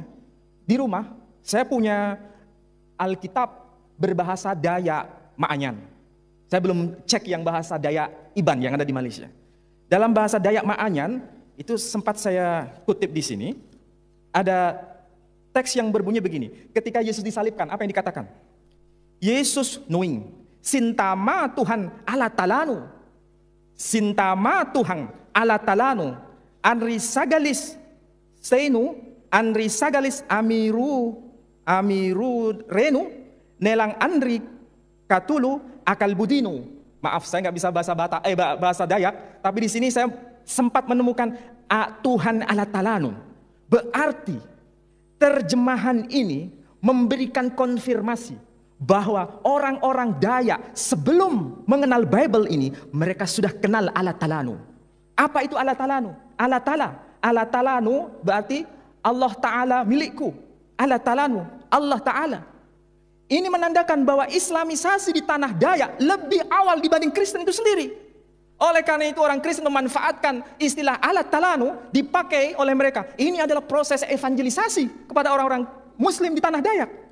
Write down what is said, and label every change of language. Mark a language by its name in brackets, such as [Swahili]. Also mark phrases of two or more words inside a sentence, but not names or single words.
[Indonesian] Di rumah saya punya Alkitab berbahasa Dayak Maanyan. Saya belum cek yang bahasa Dayak Iban yang ada di Malaysia. Dalam bahasa Dayak Maanyan itu sempat saya kutip di sini. Ada teks yang berbunyi begini. Ketika Yesus disalibkan, apa yang dikatakan? [Ma'anyan] Yesus nuing, sintama Tuhan ala talanu. Sintama Tuhan ala talanu. Anri sagalis seinu. Andri sagalis amiru renu nelang andri katulu akal budinu. [Indonesian] Maaf, saya nggak bisa bahasa Dayak, tapi di sini saya sempat menemukan [Ma'anyan] Tuhan ala talanu. [Indonesian] Berarti terjemahan ini memberikan konfirmasi bahwa orang-orang Dayak sebelum mengenal Bible ini mereka sudah kenal [Ma'anyan] ala talanu. [Indonesian] Apa itu [Ma'anyan] ala talanu? Ala talanu [Indonesian] berarti Allah Ta'ala milikku. Allah Ta'alamu, Allah Ta'ala. Ini menandakan bahwa Islamisasi di tanah Dayak lebih awal dibanding Kristen itu sendiri. Oleh karena itu orang Kristen memanfaatkan istilah Allah Ta'alamu dipakai oleh mereka. Ini adalah proses evangelisasi kepada orang-orang Muslim di tanah Dayak.